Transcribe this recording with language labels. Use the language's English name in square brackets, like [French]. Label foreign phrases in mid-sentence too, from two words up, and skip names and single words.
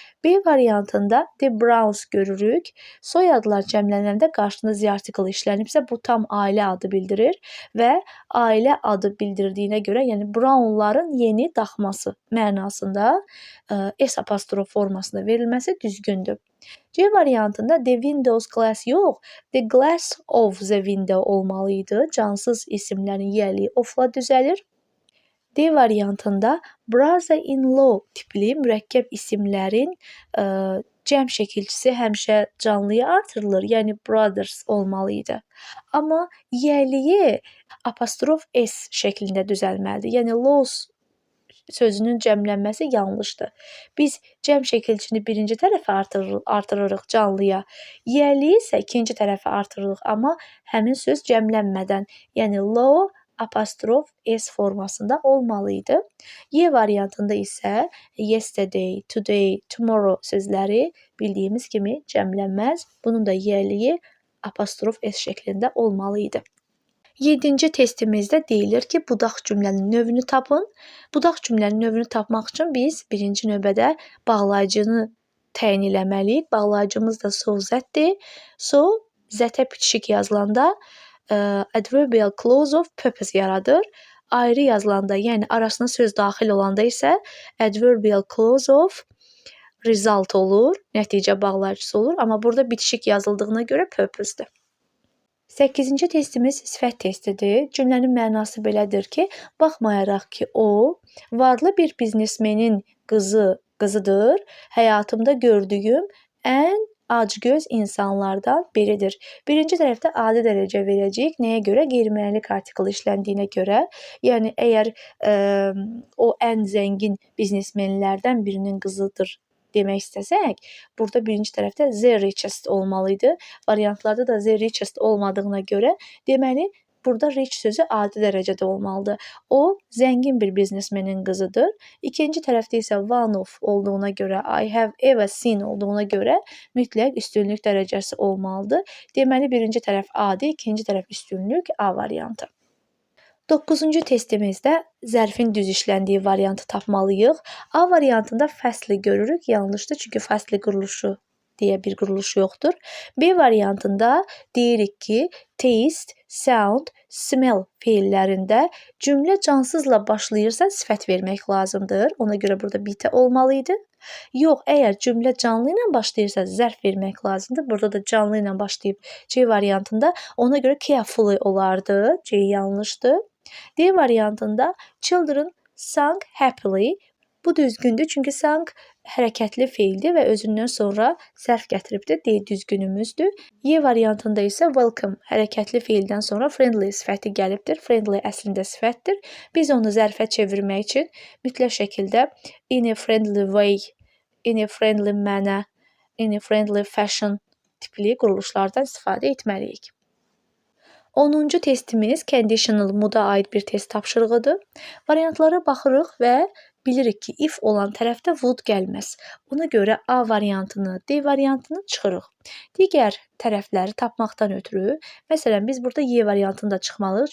[Azerbaijani] B variantında [English] the Browns [Azerbaijani] görürük. Soyadlar cəmlənəndə qarşısında [English] the article [Azerbaijani] işlənibsə, bu tam ailə adı bildirir və ailə adı bildirdiyinə görə, yəni Brownların yeni daxması mənasında S apostrof formasında verilməsi düzgündür. C variantında [English] the windows glass [Azerbaijani] yox, [English] the glass of the window [Azerbaijani] olmalı idi. Cansız isimlərin yiyəliyi ofla düzəlir. D variantında brother-in-law tipli mürəkkəb isimlərin cəm şəkilçisi həmişə canlıya artırılır, yəni brothers olmalı idi. Amma yiyəliyi apostrof S şəklində düzəlməlidir. Yəni laws sözünün cəmlənməsi yanlışdır. Biz cəm şəkilçini birinci tərəfə artırırıq canlıya, yiyəliyi isə ikinci tərəfə artırırıq, amma həmin söz cəmlənmədən, yəni law apostrof S formasında olmalı idi. Y variantında isə [English] yesterday, today, tomorrow [Azerbaijani] sözləri bildiyimiz kimi cəmlənməz. Bunun da yiyəliyi apostrof S şəklində olmalı idi. 7-ci testimizdə deyilir ki, budaq cümlənin növünü tapın. Budaq cümlənin növünü tapmaq üçün biz birinci növbədə bağlayıcını təyin eləməliyik. Bağlayıcımız da so zətdir. So zətə bitişik yazılanda [English] adverbial clause of purpose [Azerbaijani] yaradır. Ayrı yazılanda, yəni arasına söz daxil olanda isə [English] adverbial clause of result [Azerbaijani] olur, nəticə bağlayıcısı olur. Amma burada bitişik yazıldığına görə purpose-dir. 8-ci testimiz sifət testidir. Cümlənin mənası belədir ki, baxmayaraq ki, o varlı bir biznesmenin qızıdır, həyatımda gördüyüm ən acgöz insanlardan biridir. Birinci tərəfdə adi dərəcə verəcəyik. Nəyə görə? Qeyri-müəllik artikl işləndiyinə görə. Yəni, əgər o ən zəngin biznesmenlərdən birinin qızıdır demək istəsək, burada birinci tərəfdə [English] the richest [Azerbaijani] olmalı idi. Variantlarda da [English] the richest [Azerbaijani] olmadığına görə, deməli, burada rich sözü adi dərəcədə olmalıdır. O, zəngin bir biznesmenin qızıdır. İkinci tərəfdə isə [English] one of [Azerbaijani] olduğuna görə, [English] I have ever seen [Azerbaijani] olduğuna görə mütləq üstünlük dərəcəsi olmalıdır. Deməli, birinci tərəf adi, ikinci tərəf üstünlük A variantı. 9-cu testimizdə zərfin düz işləndiyi variantı tapmalıyıq. A variantında fəsli görürük. Yanlışdır, çünki fəsli quruluşu deyə bir quruluş yoxdur. B variantında deyirik ki, [English] taste, sound, smell [Azerbaijani] feillərində cümlə cansızla başlayırsa sifət vermək lazımdır. Ona görə burada bitə olmalı idi. Yox, əgər cümlə canlı ilə başlayırsa zərf vermək lazımdır. Burada da canlı ilə başlayıb C variantında. Ona görə carefully olardı. C yanlışdır. [English] D variantında children sang happily. [Azerbaijani] Bu düzgündür, çünki sang hərəkətli feildir və özündən sonra sərf gətiribdir. D düzgünümüzdür. Y variantında isə welcome hərəkətli feildən sonra friendly sifəti gəlibdir. Friendly əslində sifətdir. Biz onu zərfə çevirmək üçün mütləq şəkildə [English] in a friendly way, in a friendly manner, in a friendly fashion [Azerbaijani] tipli quruluşlardan istifadə etməliyik. 10-cu testimiz [English] conditional mood- [Azerbaijani] a aid bir test tapşırığıdır. Variantlara baxırıq və bilirik ki, if olan tərəfdə would gəlməz. Ona görə A variantını, D variantını çıxırıq. Digər tərəfləri tapmaqdan ötürü, məsələn, biz burada Y variantını da çıxmalıyıq.